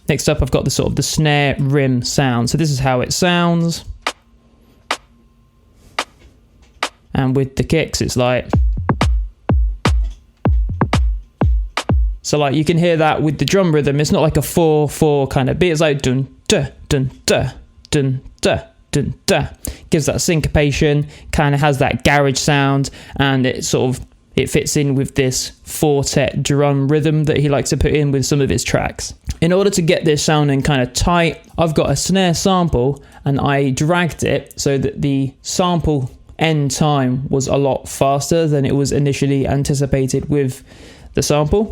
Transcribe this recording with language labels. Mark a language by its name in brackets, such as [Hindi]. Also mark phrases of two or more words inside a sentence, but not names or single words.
[English] Next up I've got the sort of the snare rim sound. So this is how it sounds, and with the kicks it's like, so like you can hear that with the drum rhythm. It's not like a 4/4 kind of beat, it's like dun duh dun duh dun duh dun duh. Gives that syncopation, kind of has that garage sound, and it fits in with this Four Tet drum rhythm that he likes to put in with some of his tracks. In order to get this sounding kind of tight, I've got a snare sample and I dragged it so that the sample end time was a lot faster than it was initially anticipated with the sample.